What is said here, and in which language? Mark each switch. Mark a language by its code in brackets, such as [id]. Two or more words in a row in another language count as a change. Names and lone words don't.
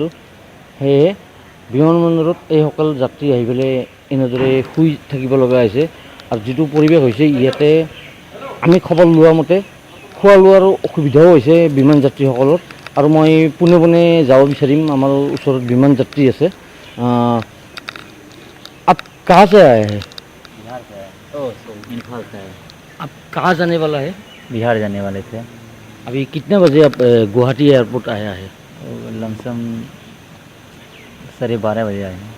[as] সেয়েহে বিমানবন্দৰত এইসকল যাত্ৰী আহি পেলাই এনেদৰে শুই থাকিব লগা হৈছে। আৰু যিটো পৰিৱেশ হৈছে ইয়াতে আমি খবৰ লোৱা মতে খোৱা লোৱাৰো অসুবিধাও হৈছে বিমান যাত্ৰীসকলৰ। আৰু মই পোনে পোনে যাব বিচাৰিম, আমাৰ ওচৰত বিমান যাত্ৰী আছে। [hi] आप कहाँ से आए हैं? बिहार से आए। इम्फाल से आए। आप कहाँ जाने वाला है? बिहार जाने वाले थे। अभी कितने बजे आप गुवाहाटी एयरपोर्ट आया है? लमसम 12:30 बजे आए हैं।